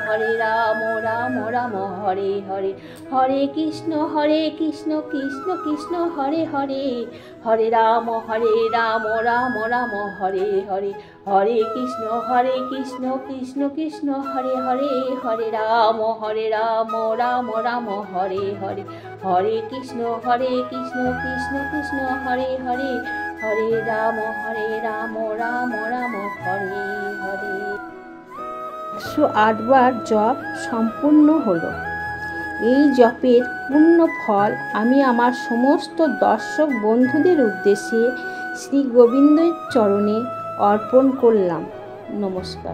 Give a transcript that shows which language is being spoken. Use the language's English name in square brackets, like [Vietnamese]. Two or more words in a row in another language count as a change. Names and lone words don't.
[Sanskrit] রাম রাম হরে হরে, হরে কৃষ্ণ কৃষ্ণ কৃষ্ণ হরে হরে, হরে রাম রাম রাম হরে হরে, হরে কৃষ্ণ কৃষ্ণ কৃষ্ণ হরে হরে, হরে রাম রাম রাম হরে হরে, হরে কৃষ্ণ কৃষ্ণ কৃষ্ণ হরে হরে, হরে রাম রাম রাম হরে হরে। [Bangla] 108 বার জপ সম্পূর্ণ হলো। এই জপের পূর্ণ ফল আমি আমার সমস্ত দর্শক বন্ধুদের উদ্দেশ্যে শ্রী গোবিন্দের চরণে অর্পণ করলাম। নমস্কার।